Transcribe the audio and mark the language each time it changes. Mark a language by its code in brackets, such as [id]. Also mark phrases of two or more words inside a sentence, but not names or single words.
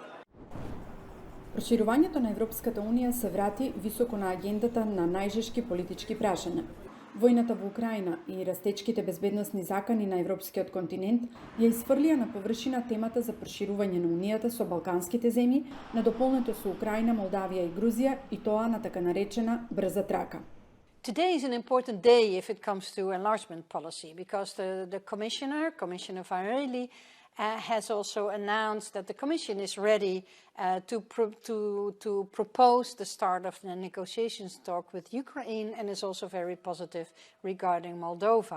[mk] Проширувањето на Европската Унија се врати високо на агендата на најжешки политички прашања. Војната во Украина и растечките безбедносни закани на европскиот континент ја изфрлија на површина темата за проширување на Унијата со балканските земји, надополнето со Украина, Молдавија и Грузија, и тоа на така наречена брза трака. [en] Today is an important day if it comes to enlargement policy because the Commissioner Farrelly, has also announced that the Commission is ready to propose the start of the negotiations talk with Ukraine, and is also very positive regarding Moldova.